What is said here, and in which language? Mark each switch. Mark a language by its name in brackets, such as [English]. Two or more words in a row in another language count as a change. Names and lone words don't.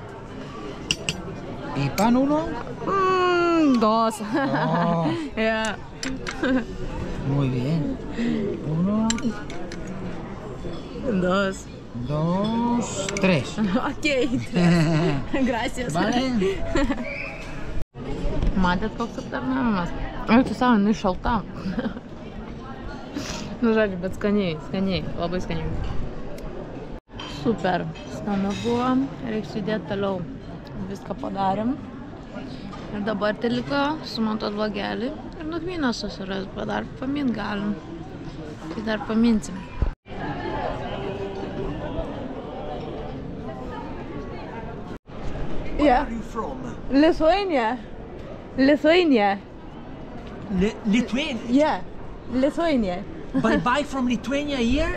[Spanish] ¿Y pan uno? Dos. Oh. Yeah. Muy bien. Uno. Dos. Dos. Tres. Ok. Gracias. Vale. [Lithuanian] Matėt koks aptarnavimas? Tu savo, jinai šalta. Nu žodžiu, bet skaniai, labai skaniai. Super, skanu buvo, reiks judėti toliau. Viską padarėm. Ir dabar tai liko sumontuot blogelį ir nakvynę susiras, bet dar pamint galim. Tai dar paminsim. [English] Yeah. Where are you from? Lithuania. Lithuania. Lithuania? Yeah, Lithuania. By from Lithuania here?